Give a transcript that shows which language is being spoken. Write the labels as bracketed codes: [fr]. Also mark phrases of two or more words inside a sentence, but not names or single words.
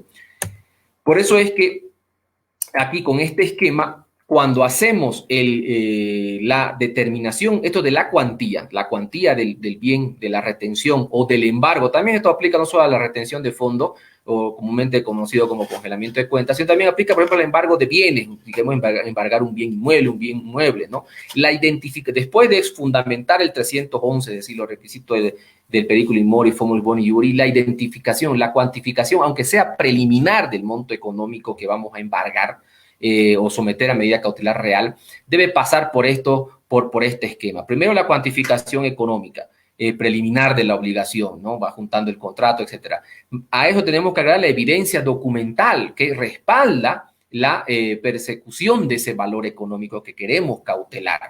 [es] Por eso es que aquí con este esquema, cuando hacemos la determinación, esto de la cuantía del bien, de la retención o del embargo, también esto aplica no solo a la retención de fondo, o comúnmente conocido como congelamiento de cuentas, sino también aplica, por ejemplo, el embargo de bienes, digamos, embargar un bien inmueble, ¿no? Después de fundamentar el 311, es decir, los requisitos del [la] periculum in mori, formul boni iuri, [es] la identificación, la cuantificación, aunque sea preliminar del monto económico que vamos a embargar o someter a medida cautelar real, debe pasar por este esquema. Primero, la cuantificación económica. Preliminar de la obligación, ¿no? Va juntando el contrato, etcétera. A eso tenemos que agregar la evidencia documental que respalda la persecución de ese valor económico que queremos cautelar.